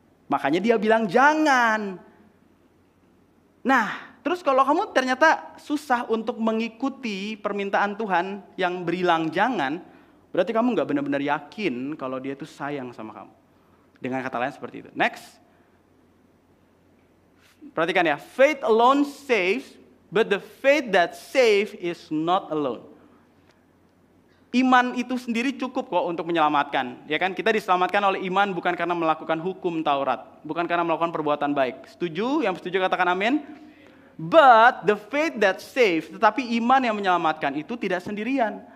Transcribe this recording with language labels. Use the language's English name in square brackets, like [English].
[Indonesian] Makanya dia bilang jangan. Nah, terus kalau kamu ternyata susah untuk mengikuti permintaan Tuhan yang bilang jangan, berarti kamu nggak benar-benar yakin kalau dia itu sayang sama kamu. Dengan kata lain seperti itu. Next. Perhatikan ya. [English] Faith alone saves, but the faith that saves is not alone. [Indonesian] Iman itu sendiri cukup kok untuk menyelamatkan. Ya kan? Kita diselamatkan oleh iman bukan karena melakukan hukum Taurat. Bukan karena melakukan perbuatan baik. Setuju? Yang setuju katakan amin. [English] But the faith that saves, [Indonesian] tetapi iman yang menyelamatkan itu tidak sendirian.